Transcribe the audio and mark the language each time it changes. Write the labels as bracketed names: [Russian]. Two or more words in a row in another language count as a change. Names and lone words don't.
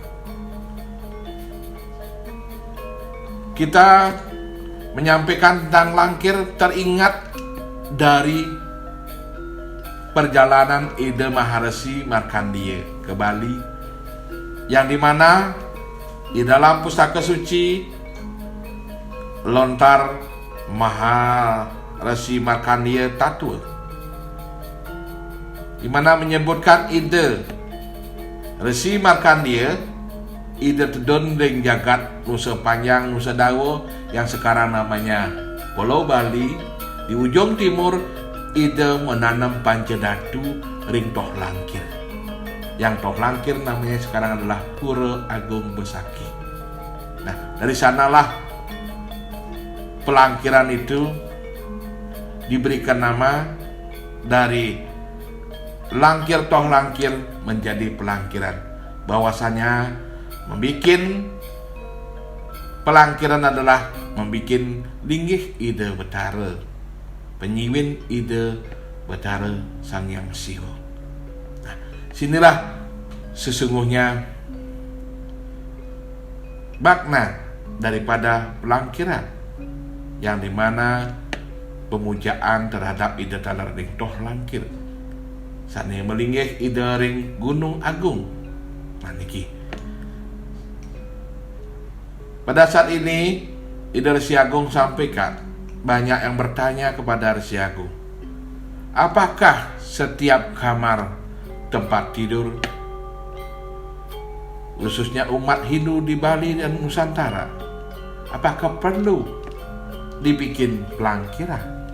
[Indonesian] Kita menyampaikan tentang langkir teringat dari perjalanan Ida Maharesi Markandeya ke Bali, yang dimana di dalam pustaka suci lontar Maharesi Markandeya Tattwa, di mana menyebutkan Ida Resi Markandeya [Balinese] Ida tedon ring jagat [Indonesian] Nusa Panjang Nusa Dawa yang sekarang namanya Pulau Bali. Di ujung timur Ida menanam pancadatu ring Toh Langkir, yang Toh Langkir namanya sekarang adalah Pura Agung Besaki. Nah, dari sanalah pelangkiran itu diberikan nama dari Langkir Toh Langkir menjadi pelangkiran. Bahwasanya membikin pelangkiran adalah membikin linggih Ida Betara, penyiwin Ida Betara Sang Hyang Siwa. Nah, sinilah sesungguhnya makna daripada pelangkiran, yang dimana pemujaan terhadap [Balinese] Ida Talar ring Toh Langkir sane melinggih Ida ring Gunung Agung. [Indonesian] Nah, niki pada saat ini Ida Resi Agung sampaikan, banyak yang bertanya kepada Resi Agung, apakah setiap kamar tempat tidur, khususnya umat Hindu di Bali dan Nusantara, apakah perlu dibikin pelangkiran?